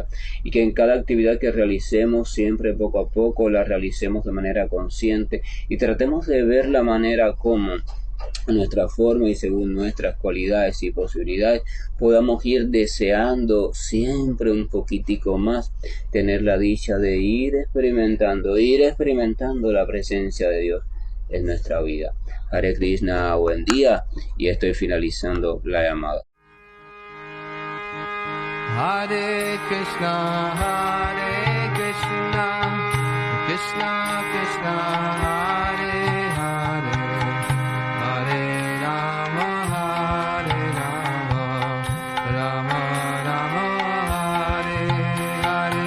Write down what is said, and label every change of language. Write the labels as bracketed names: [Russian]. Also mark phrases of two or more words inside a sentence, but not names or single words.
[Spanish] Y que en cada actividad que realicemos, siempre poco a poco, la realicemos de manera consciente y tratemos de ver la manera como a nuestra forma y según nuestras cualidades y posibilidades podamos ir deseando siempre un poquitico más tener la dicha de ir experimentando la presencia de Dios en nuestra vida. [Sanskrit] हरे कृष्ण, [Spanish] buen día, y estoy finalizando la llamada. [Sanskrit] हरे कृष्ण कृष्ण कृष्ण हरे हरे हरे राम राम राम हरे हरे.